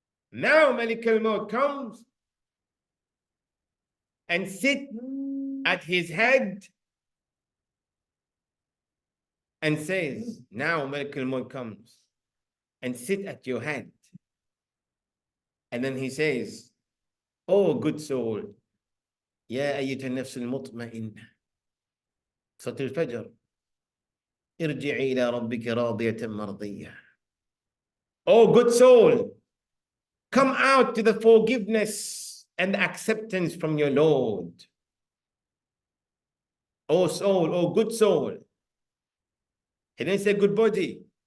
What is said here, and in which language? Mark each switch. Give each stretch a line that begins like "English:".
English: Now Malik al-Maut comes and sits at his head and says, now Malik al-Maut comes and sit at your hand. And then he says, oh good soul,
Arabic: يا أيتها النفس المطمئنة صلاة الفجر ارجعي إلى ربك راضية مرضية.
English: Oh good soul, come out to the forgiveness and acceptance from your Lord. Oh soul, oh good soul. He didn't say good body.